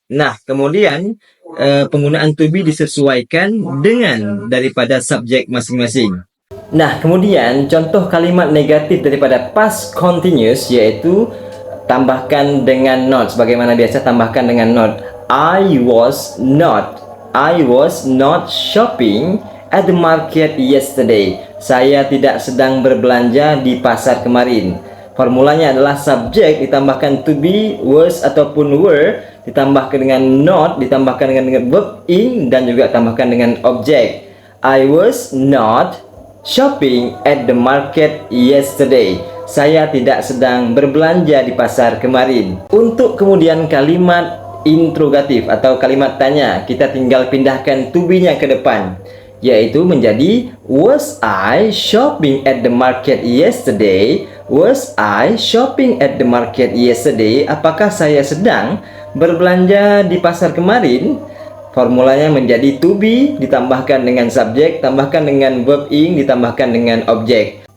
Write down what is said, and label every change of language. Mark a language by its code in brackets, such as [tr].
[id] Nah, kemudian penggunaan to be disesuaikan dengan daripada subjek masing-masing. Nah, kemudian contoh kalimat negatif daripada past continuous yaitu tambahkan dengan not. Sebagaimana biasa, tambahkan dengan not. [en] I was not shopping at the market yesterday. [id] Saya tidak sedang berbelanja di pasar kemarin. Formulanya adalah subjek ditambahkan to be, was ataupun were, ditambahkan dengan not, ditambahkan dengan verb ing, dan juga tambahkan dengan objek. [en] I was not shopping at the market yesterday. [id] Saya tidak sedang berbelanja di pasar kemarin. Untuk kemudian kalimat interrogatif atau kalimat tanya, kita tinggal pindahkan to be-nya ke depan, yaitu menjadi [en] was I shopping at the market yesterday? Was I shopping at the market yesterday? [id] Apakah saya sedang berbelanja di pasar kemarin? Formulanya menjadi to be ditambahkan dengan subjek, tambahkan dengan verb ing, ditambahkan dengan objek.